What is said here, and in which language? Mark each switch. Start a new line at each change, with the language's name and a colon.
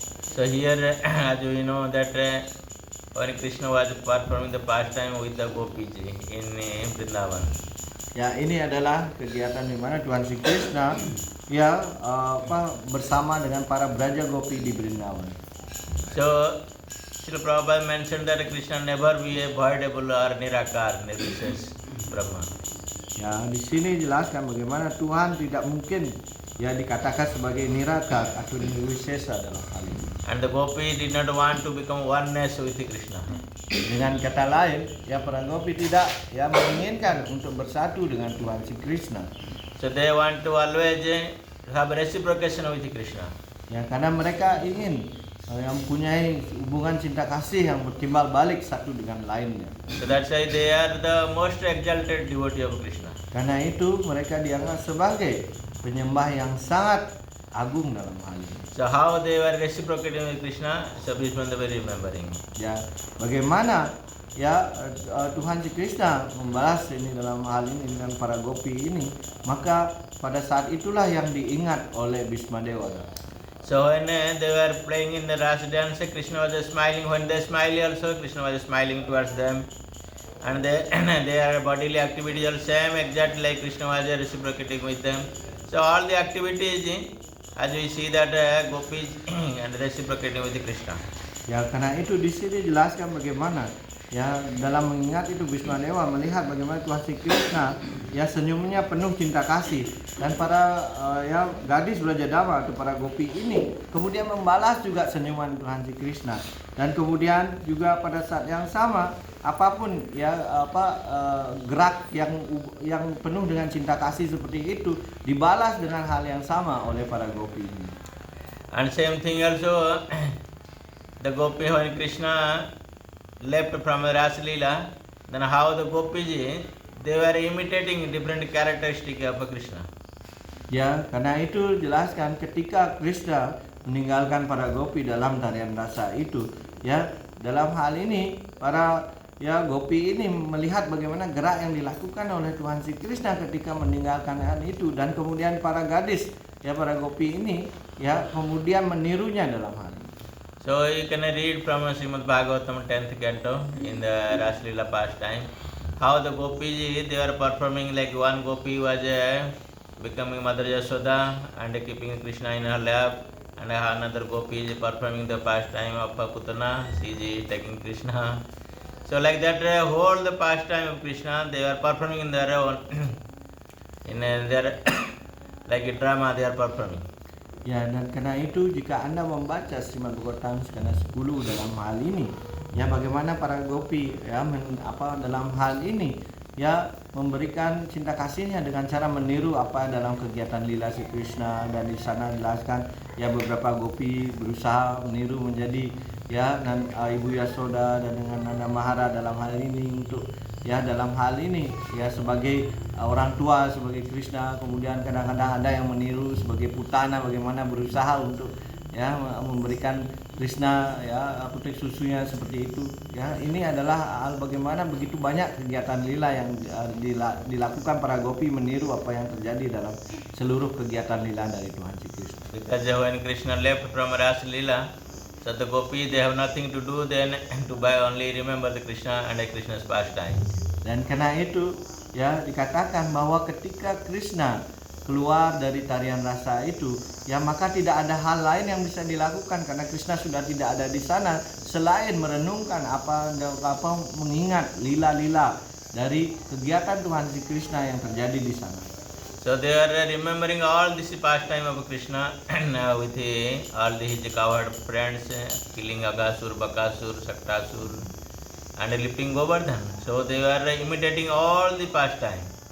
English: So here, as we know that when Krishna was performing the pastime with the gopis in Vrindavan.
Indonesian: Ya, ini adalah kegiatan di mana Tuhan Sri Krishna ya bersama dengan para Braja Gopi di Vrindavan.
English: So Srila Prabhupada mentioned that Krishna never be a voidable or nirakar, nirvises Brahma.
Indonesian: Ya, di sini jelaskan bagaimana Tuhan tidak mungkin ya dikatakan sebagai nirakar atau nirvisesa dalam hal ini.
English: And the gopi did not want to become oneness with Krishna.
Indonesian: Dengan kata lain, ya para gopi tidak ya menginginkan untuk bersatu dengan Tuhan Sri Krishna.
English: So they want to always have reciprocation with Krishna.
Indonesian: Ya, karena mereka ingin yang mempunyai hubungan cinta kasih yang bertimbal balik satu dengan lainnya.
English: So that's why they are the most exalted devotee of Krishna.
Indonesian: Karena itu mereka dianggap sebagai penyembah yang sangat agung dalam hal ini.
English: So how they were reciprocating with Krishna, so Bhishma Deva remembering.
Indonesian: Ya, bagaimana ya Tuhan Sri Krishna membalas ini dalam hal ini dengan para gopi ini, maka pada saat itulah yang diingat oleh Bhisma Dewa.
English: So when they were playing in the Rasa dance, Krishna was smiling. When they smiled also, Krishna was smiling towards them. And their bodily activities are same exactly like Krishna was reciprocating with them. So all the activities, as we see that gopis and reciprocating with Krishna.
Indonesian: Ya, karena itu di sini dijelaskan bagaimana ya dalam mengingat itu Bhisma Dewa melihat bagaimana Tuhan Sri Krishna ya senyumnya penuh cinta kasih, dan para ya gadis Brajadama atau para gopi ini kemudian membalas juga senyuman Tuhan Sri Krishna, dan kemudian juga pada saat yang sama apapun ya gerak yang penuh dengan cinta kasih seperti itu dibalas dengan hal yang sama oleh para gopi ini.
English: And same thing also the gopi when Krishna left from Rasa Leela, then how the gopis they were imitating different characteristic of Krishna.
Indonesian: Ya, karena itu jelaskan ketika Krishna meninggalkan para gopi dalam tarian rasa itu, ya dalam hal ini para ya gopi ini melihat bagaimana gerak yang dilakukan oleh Tuhan Sri Krishna ketika meninggalkan hal itu, dan kemudian para gadis ya para gopi ini ya kemudian menirunya dalam hal ini.
English: So you can read from Srimad Bhagavatam 10th canto in the Rasa Leela pastime how the gopis they were performing, like one gopi was becoming Mother Yashoda and keeping Krishna in her lap, and another gopi is performing the pastime of Putana, she is taking Krishna. So like that whole the pastime of Krishna they were performing in their own in their like a drama they are performing.
Indonesian: Ya, dan karena itu jika Anda membaca Srimad Bhagavatam skala 10 dalam hal ini, ya bagaimana para gopi ya dalam hal ini ya memberikan cinta kasihnya dengan cara meniru apa dalam kegiatan lila Sri Krishna, dan di sana dijelaskan ya beberapa gopi berusaha meniru menjadi ya Ibu Yasoda dan dengan Nanda Mahara dalam hal ini untuk ya dalam hal ini ya sebagai orang tua sebagai Krishna, kemudian kadang-kadang ada yang meniru sebagai Putana bagaimana berusaha untuk ya memberikan Krishna ya putih susunya seperti itu. Ya, ini adalah hal bagaimana begitu banyak kegiatan lila yang dilakukan para gopi meniru apa yang terjadi dalam seluruh kegiatan lila dari Tuhan Sri Krishna.
English: Because when Krishna left from Rasa Leela, so the gopis they have nothing to do then to only remember the Krishna and the Krishna's pastime.
Indonesian: Dan karena itu ya dikatakan bahwa ketika Krishna keluar dari tarian rasa itu, ya maka tidak ada hal lain yang bisa dilakukan karena Krishna sudah tidak ada di sana selain merenungkan apa mengingat lila-lila dari kegiatan Tuhan Sri Krishna yang terjadi di sana.
English: So they are remembering all this pastime of Krishna and with all his cowherd friends killing Agasur, Bakasur, Saktasur and lifting Govardhan. So they were imitating all the pastime.